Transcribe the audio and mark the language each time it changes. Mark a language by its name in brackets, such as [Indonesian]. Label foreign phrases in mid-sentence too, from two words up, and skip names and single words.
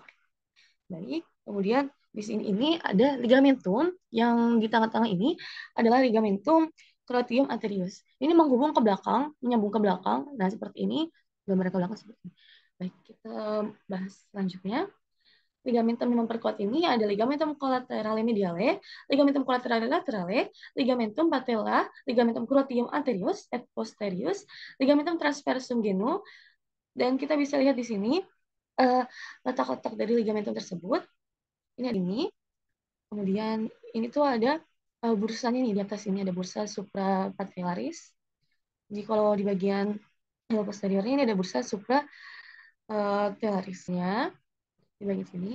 [Indonesian] Baik, kemudian di sini ini ada ligamentum yang di tengah-tengah ini adalah [Latin] ligamentum cruciate anterius. [Indonesian] Ini menghubung ke belakang, menyambung ke belakang. Nah, seperti ini, gambar ke belakang seperti ini. Baik, kita bahas selanjutnya. Ligamentum yang memperkuat ini ada [Latin] ligamentum collaterale mediale, ligamentum collaterale laterale, ligamentum patella, ligamentum cruciate anterius et posterius, ligamentum transversum genu, [Indonesian] dan kita bisa lihat di sini letak-letak dari ligamentum tersebut. Ini. Kemudian ini tuh ada bursanya nih di atas ini ada [Latin] bursa suprapatellaris. [Indonesian] Jadi kalau di bagian posteriornya ini ada [Latin] bursa supratellarisnya [Indonesian] di bagian sini.